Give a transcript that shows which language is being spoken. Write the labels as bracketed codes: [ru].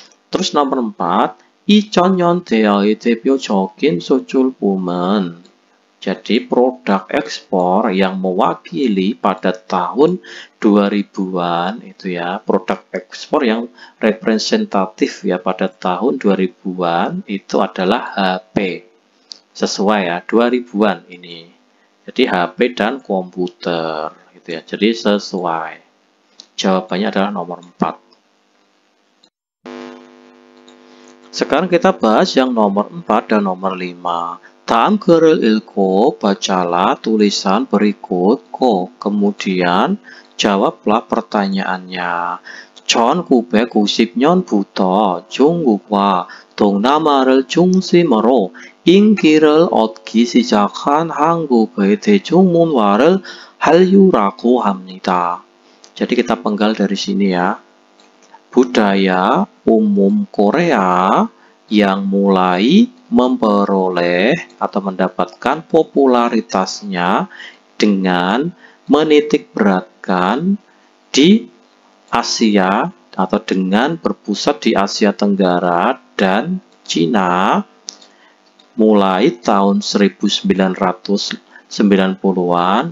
[id] Terus nomor 4, [ko] 2000년대의 대표적인 수출품은, [id] Jadi produk ekspor yang mewakili pada tahun 2000-an itu ya, produk ekspor yang representatif ya pada tahun 2000-an itu adalah HP. Sesuai ya, 2000-an ini. Jadi HP dan komputer gitu ya. Jadi sesuai. Jawabannya adalah nomor 4. Sekarang kita bahas yang nomor 4 dan nomor 5. Dalam [ko] 글을 읽고 [id] bacalah tulisan berikut. Kemudian jawablah pertanyaannya. [ko] 1990년부터 중국과 동남아를 중심으로 인기를 얻기 시작한 한국의 대중문화를 한류라고 합니다. [id] Jadi kita penggal dari sini ya. Budaya umum Korea yang mulai memperoleh atau mendapatkan popularitasnya dengan menitik beratkan di Asia atau dengan berpusat di Asia Tenggara dan Cina mulai tahun 1990-an.